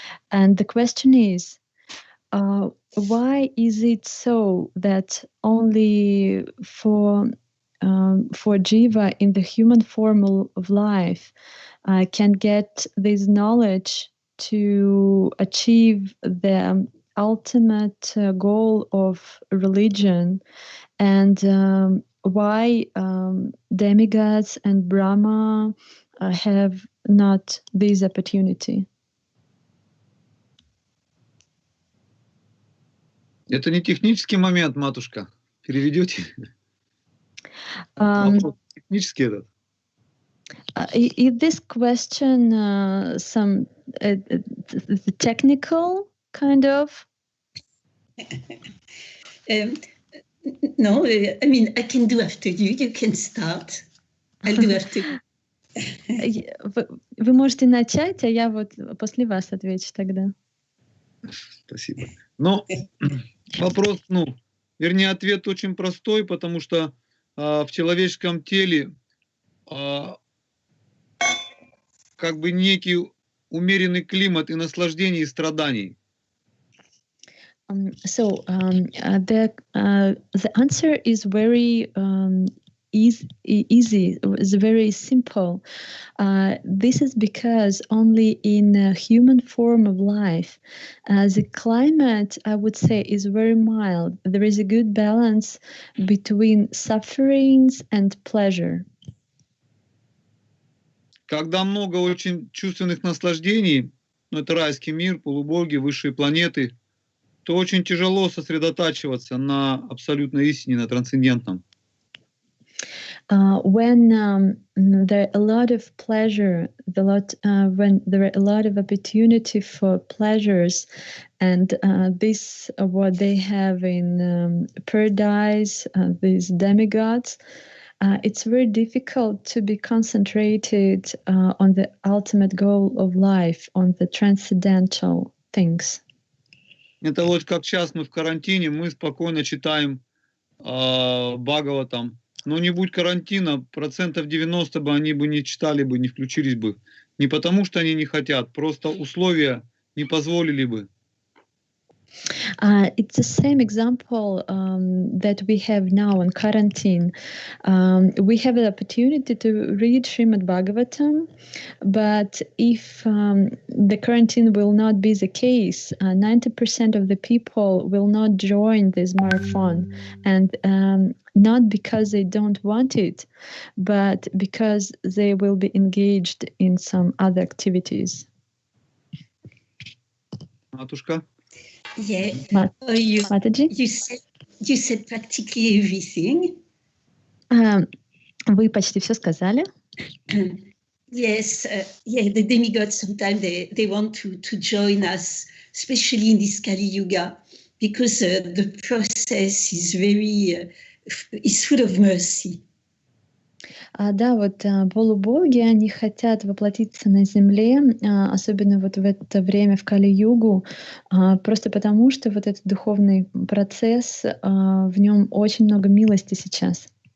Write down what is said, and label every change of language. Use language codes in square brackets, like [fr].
[en] And the question is, why is it so that only for Jiva in the human form of life can get this knowledge to achieve the ultimate goal of religion, and why demigods and Brahma have not this opportunity? [ru] Это не технический момент, матушка. Переведете? Вопрос технический этот. [en] Is this question some technical kind of? No, I mean, I can do after you. You can start. I'll do after you. [ru] Вы можете начать, а я вот после вас отвечу тогда. Спасибо. Но вопрос, вернее, ответ очень простой, потому что в человеческом теле как бы некий умеренный климат и наслаждений, и страданий. [en] So the answer is very easy. It's very simple. This is because only in a human form of life, the climate, I would say, is very mild. There is a good balance between sufferings and pleasure. [ru] Когда много очень чувственных наслаждений, это райский мир, полубоги, высшие планеты, то очень тяжело сосредотачиваться на абсолютной истине, на трансцендентном. [en] When there are a lot of pleasure, when there are a lot of opportunity for pleasures, and this what they have in paradise, these demigods, it's very difficult to be concentrated on the ultimate goal of life, on the transcendental things. [ru] Это вот как сейчас мы в карантине, мы спокойно читаем Бхагаватам. Но не будь карантина, 90% бы они бы не читали бы, не включились бы. Не потому, что они не хотят, просто условия не позволили бы. [en] It's the same example that we have now in quarantine. We have the opportunity to read Srimad Bhagavatam, but if the quarantine will not be the case, 90% of the people will not join this marathon, and not because they don't want it, but because they will be engaged in some other activities. [ru] Матушка? [en] Yeah, you said practically everything. [ru] Вы почти все сказали. [en] Yes, the demigods sometimes they want to join us, especially in this Kali Yuga, because the process is very is full of mercy. [ru] Да, вот полубоги, они хотят воплотиться на земле, особенно вот в это время в Кали-югу, просто потому что вот этот духовный процесс, в нем очень много милости сейчас.